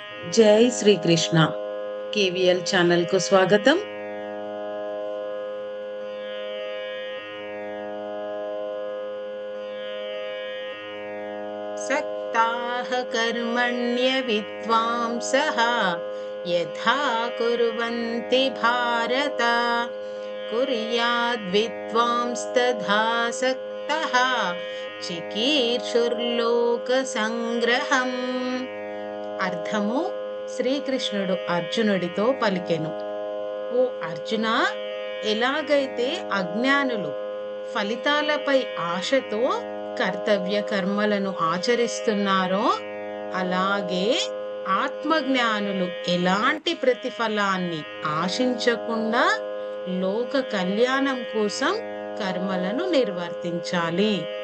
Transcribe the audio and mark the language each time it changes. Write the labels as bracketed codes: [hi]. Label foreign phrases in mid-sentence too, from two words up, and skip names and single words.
[te] జై శ్రీకృష్ణ. కేవీఎల్ ఛానల్ కు స్వాగతం. [sa] सक्ताः कर्मण्य विद्वांसः यथा कुर्वन्ति भारत कुर्याद्विद्वांस्तथा सक्तः చికీర్షుర్లోకసంగ్రహం. [te] అర్థము శ్రీకృష్ణుడు అర్జునుడితో పలికెను. ఓ అర్జున, ఎలాగైతే అజ్ఞానులు ఫలితాలపై ఆశతో కర్తవ్య కర్మలను ఆచరిస్తున్నారో, అలాగే ఆత్మజ్ఞానులు ఎలాంటి ప్రతిఫలాన్ని ఆశించకుండా లోక కళ్యాణం కోసం కర్మలను నిర్వర్తించాలి.